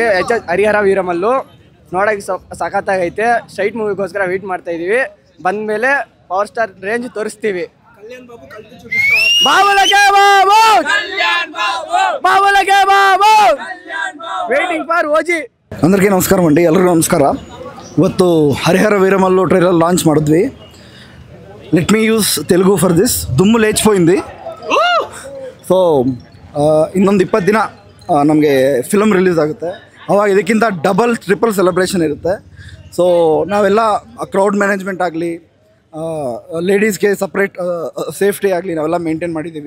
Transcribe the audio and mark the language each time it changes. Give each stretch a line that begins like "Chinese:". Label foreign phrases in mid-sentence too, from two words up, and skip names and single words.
Kannada: ಹರಿಹರ ವೀರಮಲ್ಲು ನೋಡೋಕೆ ಸಖತ್ತಾಗೈತೆ.
English: straight movie
Kannada: ವೇಟ್ ಮಾಡ್ತಾ ಇದೀವಿ. ಬಂದ್ಮೇಲೆ ಪವರ್ ಸ್ಟಾರ್ ರೇಂಜ್ ತೋರಿಸ್ತೀವಿ.
English: Waiting for OG.
Telugu: అందరికీ నమస్కారం అండి,
Kannada: ಎಲ್ಲರಿಗೂ ನಮಸ್ಕಾರ. ಇವತ್ತು ಹರಿಹರ ವೀರಮಲ್ಲು
English: trailer launch
Kannada: ಮಾಡಿದ್ವಿ.
English: Let me use Telugu for this.
Telugu: దుమ్ము లేచిపోయింది.
Kannada: ಸೊ ಇನ್ನೊಂದು 20 ದಿನ ನಮಗೆ
English: film release
Kannada: ಆಗುತ್ತೆ. ಅವಾಗ ಇದಕ್ಕಿಂತ
English: double triple celebration
Kannada: ಇರುತ್ತೆ. ಸೊ ನಾವೆಲ್ಲ
English: crowd management
Kannada: ಆಗಲಿ,
English: ladies separate safety
Kannada: ಆಗಲಿ ನಾವೆಲ್ಲ ಮೇಂಟೈನ್ ಮಾಡಿದ್ದೀವಿ.